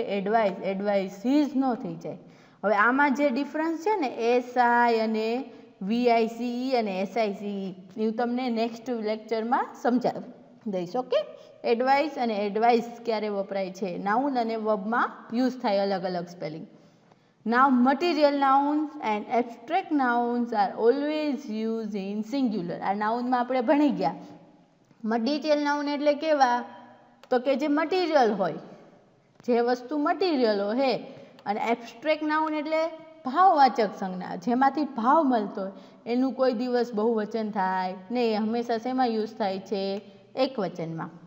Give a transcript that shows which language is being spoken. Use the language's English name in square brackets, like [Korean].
[Gujarati] Advice, એડવાઇસીસ ન થઈ જાય. હવે આમાં જે ડિફરન્સ છે ને એસઆઈ અને વીઆઈસીઈ અને એસઆઈસીઈ એ હું તમને નેક્સ્ટ લેક્ચરમાં સમજાવી દઈશ. ઓકે, એડવાઇસ અને એડવાઇસ ક્યારે વપરાય છે? નાઉન અને વર્બમાં યુઝ થાય, અલગ અલગ spelling. [English] Now material nouns and abstract nouns are always used in singular. [Gujarati] આ નાઉનમાં આપણે ભણી ગયા. મટીરિયલ નાઉન એટલે કેવા? તો કે જે મટીરિયલ હોય, જે વસ્તુ મટીરિયલ હોય. અને એબ્સ્ટ્રેક્ટ નાઉન એટલે ભાવવાચક સંજ્ઞા, જેમાંથી ભાવ મળતો હોય. એનું કોઈ દિવસ બહુવચન થાય નહીં, હંમેશા શેમાં યુઝ થાય છે? એક વચનમાં.